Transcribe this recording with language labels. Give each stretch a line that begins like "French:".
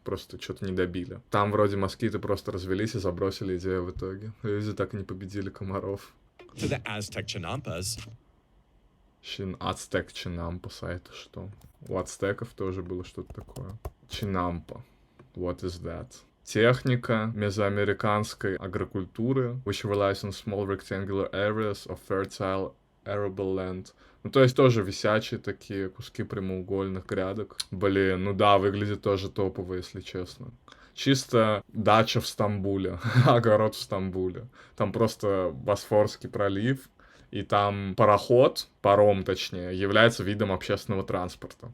Russian: Просто что-то не добили. Там вроде москиты просто развелись и забросили идею в итоге. Люди так и не победили комаров.
English: To the Aztec Chinampas.
Russian: Shin, Ацтек Чинампас, а это что? У ацтеков тоже было что-то такое.
English: Чинампа. What is that?
Russian: Техника мезоамериканской агрокультуры,
English: which relies on small rectangular areas of fertile arable land.
Russian: Ну, то есть тоже висячие такие куски прямоугольных грядок. Блин, ну да, выглядит тоже топово, если честно. Чисто дача в Стамбуле, огород в Стамбуле. Там просто Босфорский пролив, и там паром точнее, является видом общественного транспорта.